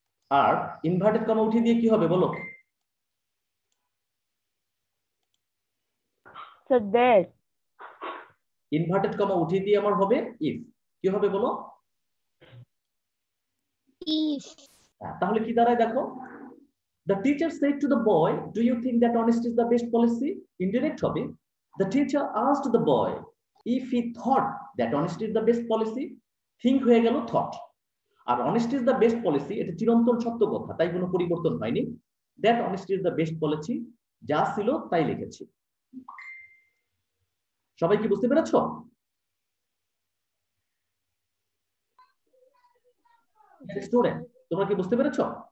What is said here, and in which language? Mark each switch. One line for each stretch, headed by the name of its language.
Bangla: আর inverted comma উঠিয়ে দিয়ে কি হবে বলো?
English: Sir that.
Bangla: ইনভার্টেড কমা উঠিয়ে দিয়ে আমার হবে ইফ, কি হবে বলো?
English: If.
Bangla: তাহলে কি দাঁড়ায় দেখো?
English: The teacher said to the boy, do you think that honesty is the best policy? Indirect হবে, the teacher asked the boy if he thought that honesty is the best policy.
Bangla: Think হয়ে গেল thought, আর
English: honesty is the best policy
Bangla: এটা চিরন্তন সত্য কথা, তাই কোনো পরিবর্তন হয়নি।
English: that honesty is the best policy
Bangla: যা ছিল তাই লিখেছি। সবাই কি বুঝতে পেরেছো? স্টুডেন্ট তোমরা কি বুঝতে পেরেছো?